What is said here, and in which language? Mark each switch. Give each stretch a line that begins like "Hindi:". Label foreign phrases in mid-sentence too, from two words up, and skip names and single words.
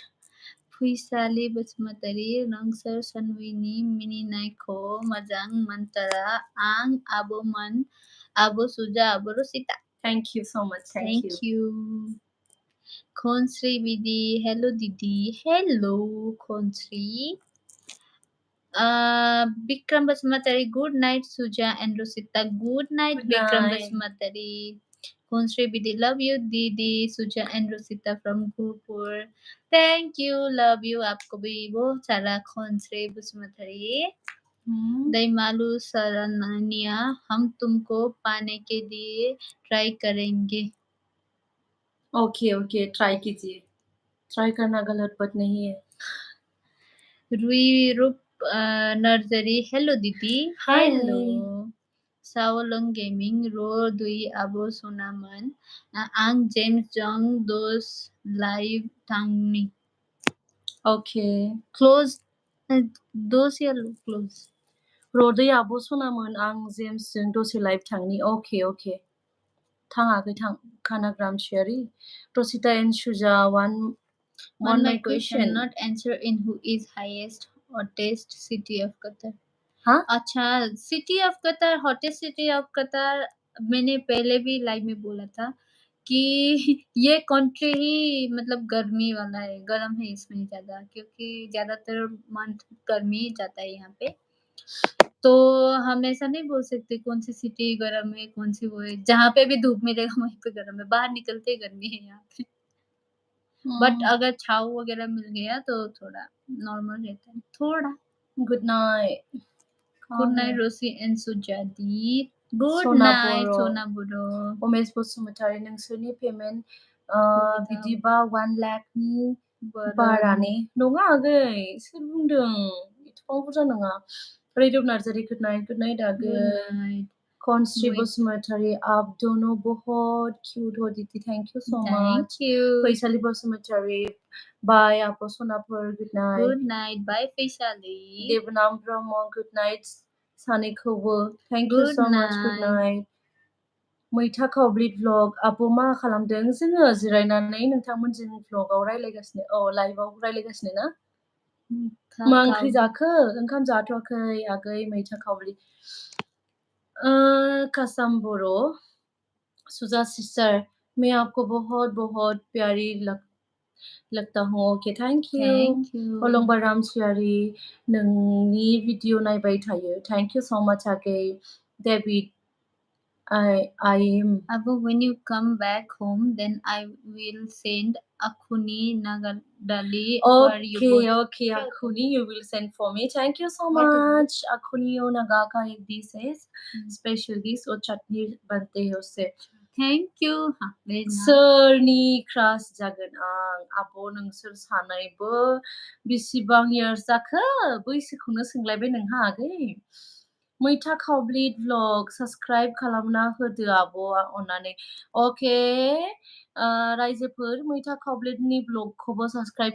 English: Fuisali Basmatari, Rangsar Sanwini, Mini Naiko, Majang Mantara, Ang Aboman, Abo Suja, Abo Rosita. Thank you so much. Thank you. Khonsri Vidi, hello Didi. Hello Khonsri. Bikram Basmatari, good night Suja and Rosita. Good night Bikram Basmatari. Khonsri Bidi, love you Didi, Suja and Rosita from Gopur. Thank you, love you.
Hindi: आपको भी बहुत सारा Khonsri Basmatari. दैमालू सरनिया, हम तुमको पाने के लिए ट्राई करेंगे. ओके ट्राई कीजिए. ट्राई करना गलत बात नहीं है. रुई रूप नर्सरी, हेलो दीदी. हेलो.
English: Saolong Gaming, Ro Dui Abo Sunaman, Ang James Jong, those live Tangni. Okay. Close. Those here close. Ro Dui Abo Sunaman, Ang James Jong, those live Tangni. Okay.
Bodo: थाङाखै थां. Kanagram Sherry.
English: Rosita and Shuja, one my question. Not answer in who is highest hottest city of Qatar.
Hindi: हाँ?
English: अच्छा, city of Qatar, hottest city of Qatar.
Hindi: मैंने पहले भी लाइव में बोला था कि ये कंट्री ही मतलब गर्मी वाला है, गर्म है इसमें ज्यादा, क्योंकि ज्यादातर मंथ गर्मी जाता है यहाँ पे. तो हम ऐसा नहीं बोल सकते कौन सी सिटी गर्म है, कौन सी वो है. जहाँ पे भी धूप मिलेगा वहीं पे गर्म है, बाहर निकलते गर्मी है यहाँ पे. बट अगर छाव वगैरह मिल गया तो थोड़ा नॉर्मल रहता है. थोड़ा.
English: Good night. Good night, Rosie and Sujadi. Good night, Sona Buro.
Bodo: Omes Bosumutari नोंसोरनि पेमेन्ट बिदिबा 1 लाख नि बारानि नङा आगै. सोर बुंदों? एथबां बुरजा नङा. रेडिअ नार्जारि,
English: good night आगै. Constri Basumatari,
Hindi: आप दोनों बहुत cute हो दीदी.
English: Thank you so Thank much. you. Faisali Basumatari, bye.
Hindi: आपको सोना पर
English: good night. Good night. Bye, Faisali. Devanam Brahma, good night. Sani Kobo, thank you so much. Good night.
Bodo: मैथा खावब्लिट vlog आबो मा खालामदों जोङो जिरायनानै नोंथांमोनजों vlogआव रायलायगासिनो लाइभआव रायलायगासिनो ना मा ओंख्रि जाखो ओंखाम जाथ'वाखै आगै मैथा खावब्लिट
Hindi: कसम बरो सुजा सिस्टर मैं आपको बहुत बहुत प्यारी लगता हूँ
English: okay thank you
Bodo: अलंबा रामसियारी नोंनि भिडिअ नायबाय थायो
English: thank you so much
Hindi: आगै डेभिड
English: I am. Abu, when you come back home, then I will send Akhuni Nagadali for you both. Okay, Akhuni, you will send for me. Thank you so much.
Hindi: Akhuni Naga ka ek dish है,
English: special dish
Hindi: और चटनी बनते हैं उससे.
English: Thank you.
Bodo: सोरनि क्रास जागोन आं आब' नोंसोर सानैबो बेसेबां years जाखो बैसोखौनो सोंलायबाय नोंहा आगै मैथा खावब्लिट
English: vlog subscribe
Bodo: खालामना होदो आब'आ अननानै अके रायजोफोर मैथा खावब्लिटनि vlogखौबो subscribe